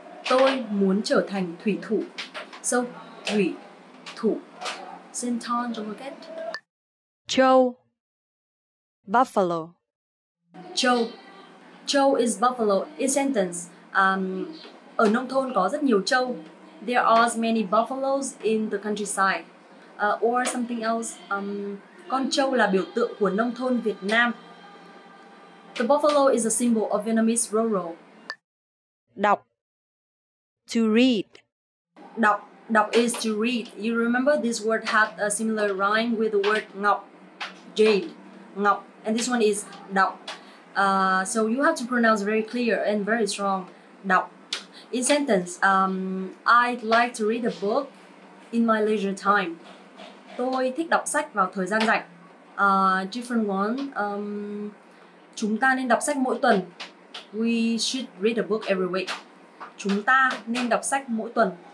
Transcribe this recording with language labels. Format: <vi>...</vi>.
<vi>Tôi muốn trở thành thủy thủ.</vi> <en>So, thủy thủ. Same tone, don't forget.</en> <vi>Trâu,</vi> <en>buffalo. Trâu. Trâu is buffalo. In sentence,</en> <vi>ở nông thôn có rất nhiều trâu.</vi> <en>There are as many buffaloes in the countryside. Or something else.</en> <vi>Con trâu là biểu tượng của nông thôn Việt Nam.</vi> <en>The buffalo is a symbol of Vietnamese rural. Đọc, to read. Đọc is to read. You remember this word had a similar rhyme with the word ngọc, jade, ngọc, and this one is đọc. So you have to pronounce very clear and very strong. Đọc. In sentence, I'd like to read a book in my leisure time.</en> <vi>Tôi thích đọc sách vào thời gian rảnh.</vi> <en>Different one.</en> <vi>Chúng ta nên đọc sách mỗi tuần.</vi> <en>We should read a book every week.</en> <vi>Chúng ta nên đọc sách mỗi tuần.</vi>